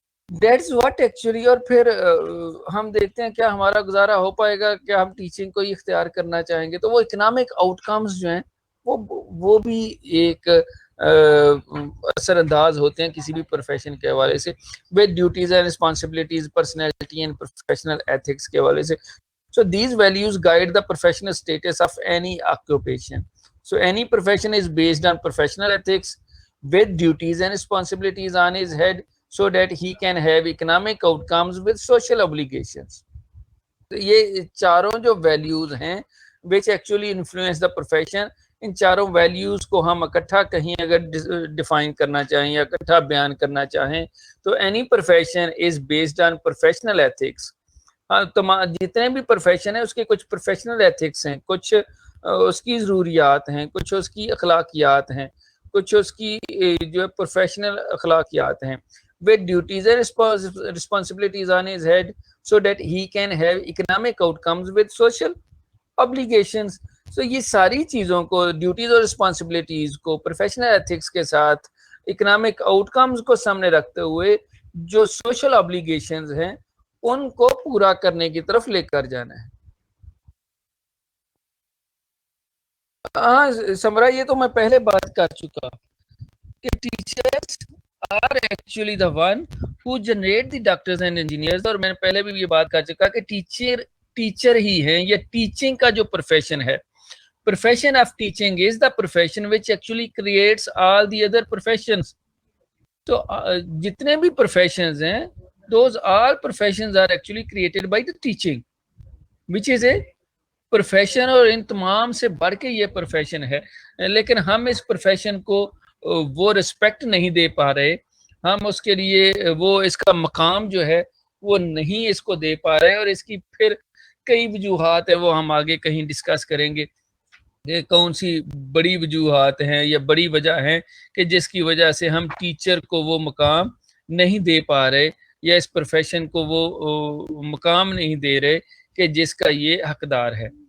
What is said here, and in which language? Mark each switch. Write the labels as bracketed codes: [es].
[en] That's what actually. [ur] اور پھر ہم دیکھتے ہیں کیا ہمارا گزارا ہو پائے گا؟ کیا ہم ٹیچنگ کو ہی اختیار کرنا چاہیں گے؟ تو وہ اکنامک آؤٹ کمز جو ہیں وہ بھی ایک اثر انداز ہوتے ہیں کسی بھی پروفیشن کے حوالے سے. [en] with duties and responsibilities, personality and professional ethics [ur] کے حوالے سے. [en] So these values guide the professional status of any occupation. So any profession is based on professional ethics with duties and responsibilities on his head so that he can have economic outcomes with social obligations. [ur] تو یہ چاروں جو values ہیں [en] which actually influence the profession، [ur] ان چاروں values کو ہم اکٹھا کہیں اگر ڈیفائن کرنا چاہیں یا اکٹھا بیان کرنا چاہیں تو [en] any profession is based on professional ethics. [ur] جتنے بھی پروفیشن ہیں اس کے کچھ پروفیشنل ایتھکس ہیں، کچھ اس کی ضروریات ہیں، کچھ اس کی اخلاقیات ہیں، کچھ اس کی جو ہے پروفیشنل اخلاقیات ہیں. [en] with duties and responsibilities on his head so that he can have economic outcomes with social obligations. [ur] So یہ ساری چیزوں کو، ڈیوٹیز اور رسپانسبلٹیز کو پروفیشنل ایتھکس کے ساتھ اکنامک آؤٹ کمز کو سامنے رکھتے ہوئے جو سوشل ابلیگیشنز ہیں ان کو پورا کرنے کی طرف لے کر جانا ہے. ہاں سمرا، یہ تو میں پہلے بات کر چکا کہ [en] Teachers are actually the one who generate the doctors and engineers. [ur] اور میں نے پہلے بھی یہ بات کر چکا کہ ٹیچر ہی ہیں، یا ٹیچنگ کا جو پروفیشن ہے، [en] profession of teaching is the profession which actually creates all the other professions. [ur] تو جتنے بھی professions ہیں [en] those all professions are actually created by the teaching which is a profession. [ur] اور ان تمام سے بڑھ کے یہ profession ہے، لیکن ہم اس profession کو وہ respect نہیں دے پا رہے، ہم اس کے لیے وہ اس کا مقام جو ہے وہ نہیں اس کو دے پا رہے. اور اس کی پھر کئی وجوہات ہیں، وہ ہم آگے کہیں ڈسکس کریں گے کہ کون سی بڑی وجوہات ہیں یا بڑی وجہ ہیں کہ جس کی وجہ سے ہم ٹیچر کو وہ مقام نہیں دے پا رہے یا اس پروفیشن کو وہ مقام نہیں دے رہے کہ جس کا یہ حقدار ہے.